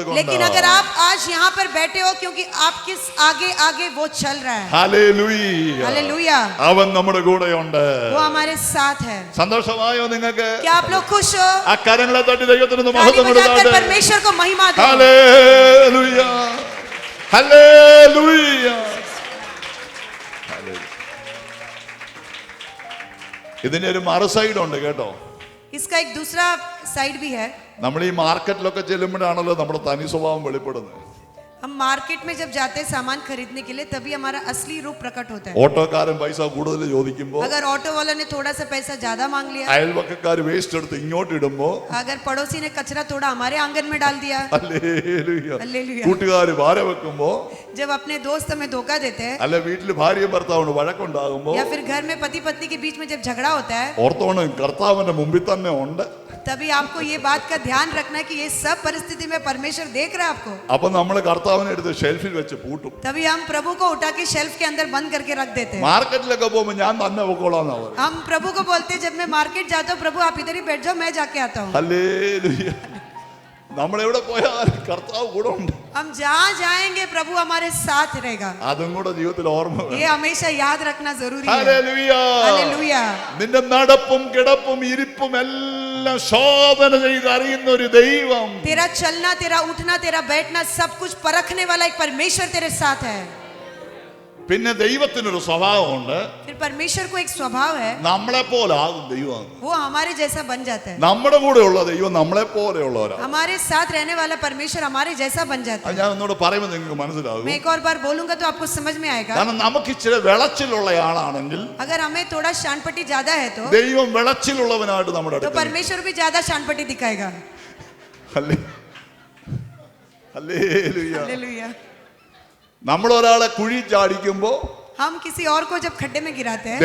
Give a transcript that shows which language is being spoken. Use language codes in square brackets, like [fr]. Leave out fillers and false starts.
[hi] लेकिन [ml] കൊണ്ട്. [hi] अगर आप आज यहाँ पर बैठे हो क्योंकि आपके आगे आगे वो चल रहा है. [ml] ഹല്ലേലൂയ. [hi] हालेलुया. [ml] അവൻ നമ്മുടെ കൂടെയുണ്ട്. [hi] वो हमारे साथ है. [ml] സന്തോഷമായോ നിങ്ങൾക്ക്? [hi] क्या आप लोग खुश हो? [ml] ആ കരങ്ങളെ തട്ടി ദൈവത്തിന് [hi] ताली [ml] മഹത്വം [hi] बजाकर [ml] കൊടുത്താട്ടെ. [hi] परमेश्वर को महिमा दो. [ml] ഹല്ലേലൂയ. ഹല്ലേലൂയ. ഇതിന്റെ ഒരു മറു സൈഡ് ഉണ്ട് കേട്ടോ. [hi] इसका एक दूसरा साइड भी है. [ml] നമ്മൾ ഈ മാർക്കറ്റിലൊക്കെ ചെല്ലുമ്പോഴാണല്ലോ നമ്മുടെ തനി സ്വഭാവം വെളിപ്പെടുന്നത്. [hi] हम मार्केट में जब जाते हैं सामान खरीदने के लिए तभी हमारा असली रूप प्रकट होता है. [ml] ഓട്ടോക്കാരൻ പൈസ കൂടുതൽ ചോദിക്കുമ്പോൾ, [hi] अगर ऑटो वाला ने थोड़ा सा पैसा ज्यादा मांग लिया, [ml] അയൽവക്കക്കാർ വേസ്റ്റ് എടുത്ത് ഇങ്ങോട്ട് ഇടുമ്പോ, [hi] अगर पड़ोसी ने कचरा थोड़ा हमारे आंगन में डाल दिया, [ml] ഹല്ലേലൂയ. [hi] हालेलुया. [ml] കൂട്ടുകാർ ഭാര വെക്കുമ്പോ, [hi] जब अपने दोस्त हमें धोखा देते हैं [ml] അല്ല വീട്ടിൽ ഭാര്യയും ഭർത്താവിന് വഴക്കുണ്ടാകുമ്പോ, [hi] या फिर घर में पति पत्नी के बीच में जब झगड़ा होता है, [ml] ഓർത്തോണം കർത്താവിന്റെ മുമ്പിൽ തന്നെ ഉണ്ട്. [hi] तभी आपको ये बात का ध्यान रखना है कि ये सब परिस्थिति में परमेश्वर देख रहा है आपको. [ml] അപ്പൊ നമ്മൾ കർത്താവിനെ എടുത്ത് ഷെൽഫിൽ വെച്ച് പൂട്ടും. [hi] तभी हम प्रभु को उठा के शेल्फ के अंदर बंद करके रख देते हैं. [ml] മാർക്കറ്റിലൊക്കെ പോകുമ്പോ ഞാൻ തന്നെ പൊക്കോളാന്നാ പറയും. [hi] हम प्रभु को बोलते हैं, जब मैं मार्केट जाता हूँ प्रभु आप इधर ही बैठ जाओ मैं जाके आता हूँ. [ml] ഹല്ലേലൂയ. നമ്മൾ എവിടെ പോയാലും കർത്താവ് കൂടെ ഉണ്ട്. [hi] हम जहाँ जाएंगे प्रभु हमारे साथ रहेगा. [ml] അതും കൂടെ ജീവിതത്തിൽ ഓർമ്മ വേണം. [hi] ये हमेशा याद रखना जरूरी है. [ml] ഹല്ലേലൂയ. [hi] हालेलुया. [ml] നിന്റെ നടപ്പും കിടപ്പും ഇരിപ്പും എല്ലാം ശോധന ചെയ്ത് അറിയുന്ന ഒരു ദൈവം. [hi] तेरा चलना तेरा उठना तेरा बैठना सब कुछ परखने वाला एक परमेश्वर तेरे साथ है. [ml] പിന്നെ ദൈവത്തിനൊരു സ്വഭാവമുണ്ട്. [hi] फिर परमेश्वर को एक स्वभाव है, [ml] നമ്മളെ പോലെ ആകും ദൈവം. [hi] वो हमारे जैसा बन जाता है. [ml] നമ്മുടെ കൂടെയുള്ള ദൈവം നമ്മളെ പോലെയുള്ളവരാണ്. [hi] हमारे साथ रहने वाला परमेश्वर हमारे जैसा बन जाता [ml] അത് [hi] है. [ml] ഞാൻ ഒന്നുകൂടെ പറയുമ്പോൾ നിങ്ങൾക്ക് മനസ്സിലാകും. [hi] मैं एक और बार बोलूंगा तो आपको समझ में आएगा. [ml] കാരണം നമുക്ക് ഇച്ചിരി വിളച്ചിലുള്ള ആളാണെങ്കിൽ [hi] अगर हमें थोड़ा शानपट्टी ज्यादा है तो [ml] ദൈവം വിളച്ചിലുള്ളവനായിട്ട് നമ്മുടെ [hi] तो [ml] അടുത്ത്. [hi] परमेश्वर भी ज्यादा शानपट्टी दिखाएगा. [ml] ഹല്ലേലൂയ. [hi] हालेलुया. [ml] നമ്മൾ ഒരാളെ കുഴി ചാടിക്കുമ്പോ [hi] हम किसी और को जब खड्डे में गिराते हैं